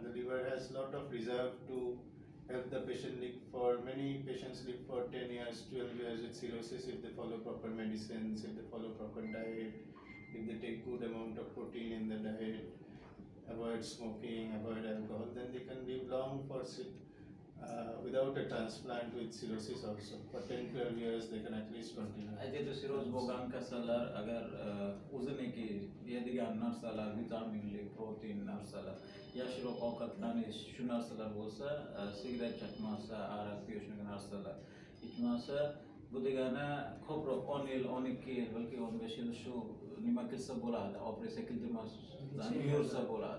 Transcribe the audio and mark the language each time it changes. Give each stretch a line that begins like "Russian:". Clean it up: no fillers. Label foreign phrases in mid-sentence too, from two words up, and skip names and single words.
English: The liver has a lot of reserve to help the patient live for, many patients live for 10 years, 12 years with cirrhosis if they follow proper medicines, if they follow proper diet, if they take good amount of protein in the diet, avoid smoking, avoid alcohol, then they can live long for without a transplant with cirrhosis also. For 10-12 years they can at least continue.
Uzbek: Aytdi cirrhoz bo'lgan kasallar agar o'ziniki yeydigan narsalar, vitaminli, protein narsalar, yaxshiroq ovqatlanish, shu narsalar bo'lsa, sigaret chekmasa, aroq yo'q shunaqa narsalar ichmasa, bu degani ko'proq 10 yil, 12 yil, balki 15 yil shu nima qilsa bo'ladi, operatsiya qildirmasdan yursa bo'ladi.